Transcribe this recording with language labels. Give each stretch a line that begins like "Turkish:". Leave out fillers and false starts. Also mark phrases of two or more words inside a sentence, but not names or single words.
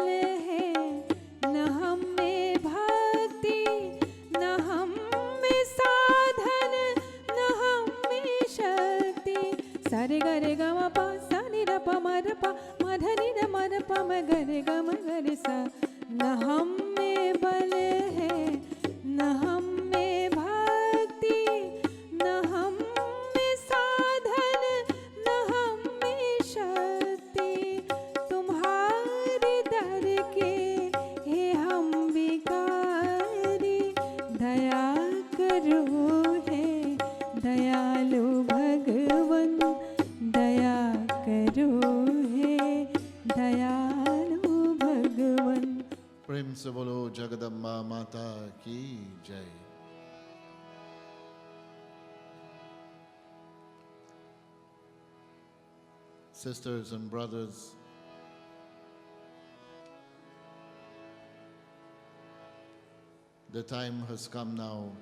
Hindi: है, न हम में भक्ति, न हम में साधन, न हम में शक्ति। सारे गरे ग म प सा नि र प म र प म ध नि र म र प म ग रे ग म ग रे सा। न हम में बल है, न हम में भक्ति, न हम में साधन, न हम में शक्ति। तुम्हारे दर के हे हम भिखारी, दया करो हे दयालु भगवन। दया करो हे दयालु भगवन। प्रेम से बोलो जगदम्बा माता की जय।
English: Sisters and brothers, the time has come now